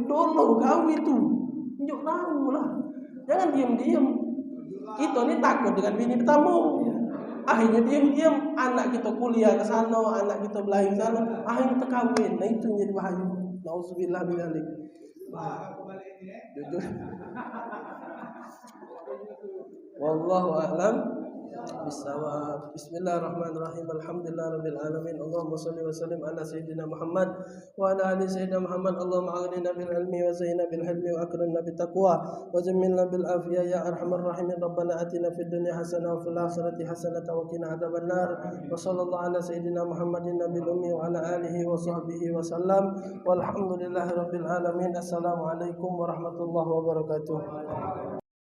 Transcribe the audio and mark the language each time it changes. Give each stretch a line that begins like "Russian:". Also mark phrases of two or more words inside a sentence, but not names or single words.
Malay: Dulu kawin tu. Tunjuk tahu lah. Jangan diam-diam. Kita ni takut dengan bini pertama. Akhirnya diam-diam anak kita kuliah ke sana, anak kita belajar ke sana, akhirnya kita kawin. Nah itu jadi bahaya.
Arabic: نعوذ بالله من ذلك.
Malay: Jujur.
Arabic: والله أعلم بالصواب. بسم الله الرحمن الرحيم. الحمد لله رب العالمين. اللهم صل وسلم على سيدنا محمد وعلى آل سيدنا محمد. اللهم أغننا بالعلم وزينا بالحلم وأكرمنا بالتقوى وجملنا بالعافية يا أرحم الراحمين. ربنا آتنا في الدنيا حسنة وفي الآخرة حسنة وقنا عذاب النار. وصلى الله على سيدنا محمد النبي الأمي وعلى آله وصحبه وسلم. والحمد لله رب العالمين. السلام عليكم ورحمة الله وبركاته.